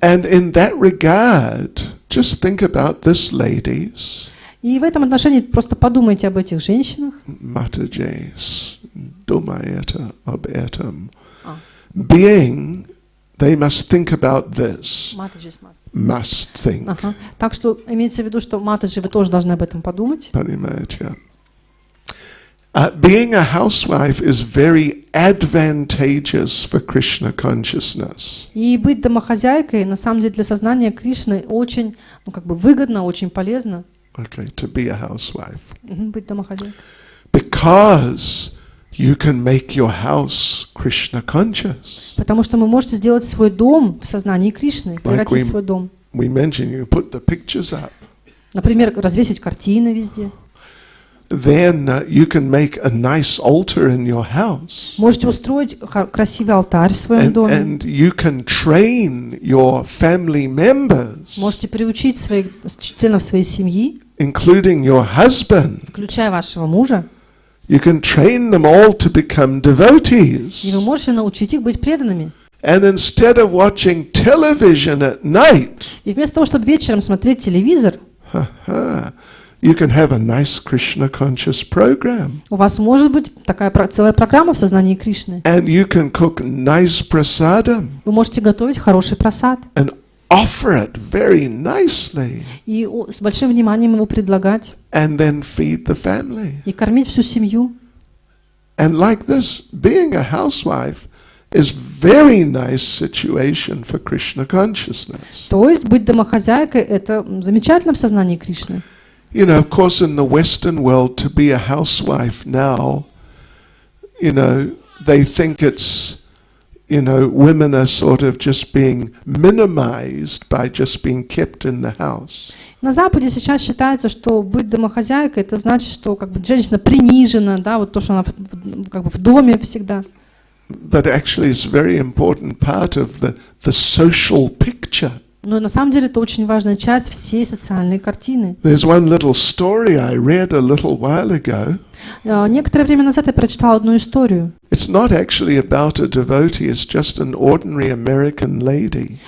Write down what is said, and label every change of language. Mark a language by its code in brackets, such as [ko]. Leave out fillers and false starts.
[en] And in that regard, just think about this, ladies. [ru] И в этом отношении просто подумайте об этих женщинах. Mataji, Dumayata, об этом. [en] Being, they must think about this. Must think. [ru] Ага. Так что имеется в виду, что матаджи, вы тоже должны об этом подумать. Понимаете? [en] Being a housewife is very advantageous for Krishna consciousness. [ru] И быть домохозяйкой, на самом деле, для сознания Кришны очень, выгодно, очень полезно. [en] Okay, to be a housewife. [ru] Быть домохозяйкой. [en] Because you can make your house Krishna conscious. [ru] Потому что вы можете сделать свой дом в сознании Кришны, превратить свой дом. [en] We mentioned you put the pictures up. [ru] Например, развесить картины везде. [en] Then you can make a nice altar in your house. [ru] Можете устроить красивый алтарь в своем доме. [en] And you can train your family members. [ru] Можете приучить своих членов своей семьи, [en] including your husband. [ru] включая вашего мужа. [en] You can train them all to become devotees. [ru] И вы можете научить их быть преданными. [en] And instead of watching television at night, [ru] И вместо того, чтобы вечером смотреть телевизор, [en] you can have a nice Krishna conscious program. [ru] у вас может быть такая целая программа в сознании Кришны. [en] And you can cook nice prasadam. [ru] Вы можете готовить хороший прасад. [en] And offer it very nicely. [ru] И с большим вниманием его предлагать. [en] And then feed the family. [ru] И кормить всю семью. [en] And like this, being a housewife is very nice situation for Krishna consciousness. [ru] То есть быть домохозяйкой — это замечательно в сознании Кришны. [en] You know, of course, in the Western world, to be a housewife now, you know, they think it's, you know, women are sort of just being minimized by just being kept in the house. [ru] На Западе сейчас считается, что быть домохозяйкой — это значит, что женщина принижена, да, вот то, что она в доме всегда. [en] But actually, it's a very important part of the social picture. [ru] Но на самом деле это очень важная часть всей социальной картины. [en] There's one little story I read a little while ago. [ru] Некоторое время назад я прочитала одну историю. [en] It's not actually about a devotee, it's just an ordinary American lady.